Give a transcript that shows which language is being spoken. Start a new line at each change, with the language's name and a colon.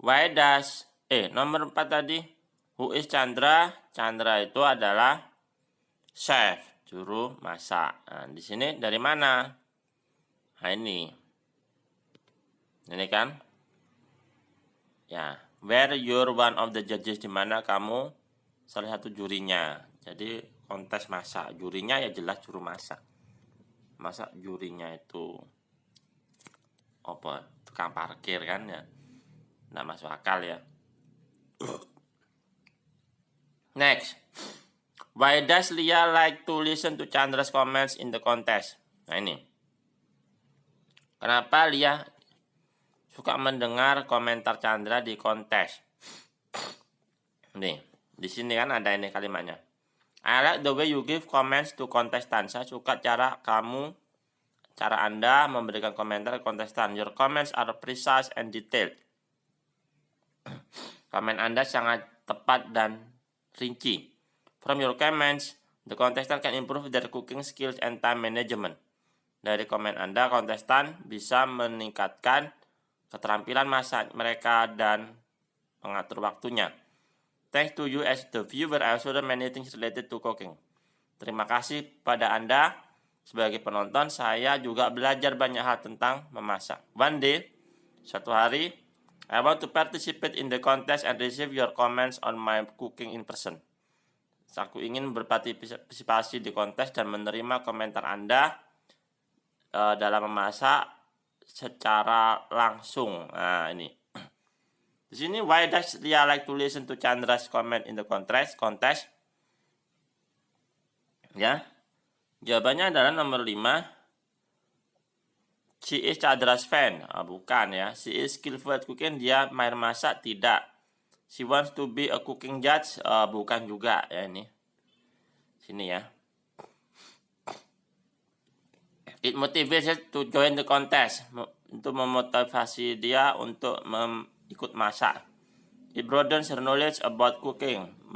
English: Why does
Indonesian: nomor 4 tadi,
English: who is Chandra?
Indonesian: Chandra itu adalah chef, juru masak. Nah, di sini dari mana? Nah, ini kan? Ya,
English: where you're one of the judges,
Indonesian: di mana kamu salah satu jurinya. Jadi kontes masak, jurinya ya jelas juru masak. Masa jurinya itu apa? Tukang parkir kan ya? Nggak masuk akal ya.
English: Next, why does Lia like to listen to Chandra's comments in the contest?
Indonesian: Nah ini, kenapa Lia suka mendengar komentar Chandra di kontes? Nih, di sini kan ada ini kalimatnya.
English: I like the way you give comments to contestants.
Indonesian: Saya suka cara Anda memberikan komentar ke kontestan.
English: Your comments are precise and detailed.
Indonesian: Komen Anda sangat tepat dan rinci.
English: From your comments, the contestant can improve their cooking skills and time management.
Indonesian: Dari komen Anda, kontestan bisa meningkatkan keterampilan masak mereka dan mengatur waktunya.
English: Thanks to you as the viewer, I also learned many things related to cooking.
Indonesian: Terima kasih pada Anda sebagai penonton, saya juga belajar banyak hal tentang memasak.
English: One day,
Indonesian: suatu hari,
English: I want to participate in the contest and receive your comments on my cooking in person.
Indonesian: Aku ingin berpartisipasi di kontes dan menerima komentar Anda dalam memasak secara langsung. Nah, ini. Di sini,
English: why does Lia like to listen to Chandra's comment in the contest?
Indonesian: Ya. Jawabannya adalah nomor 5.
English: She is Chandra's fan.
Indonesian: Bukan ya.
English: She is skillful at cooking.
Indonesian: Dia mahir masak? Tidak.
English: She wants to be a cooking judge?
Indonesian: Bukan juga ya ini. Sini ya.
English: It motivates her to join the contest.
Indonesian: Untuk memotivasi dia untuk ikut masak.
English: It broadens her knowledge about cooking.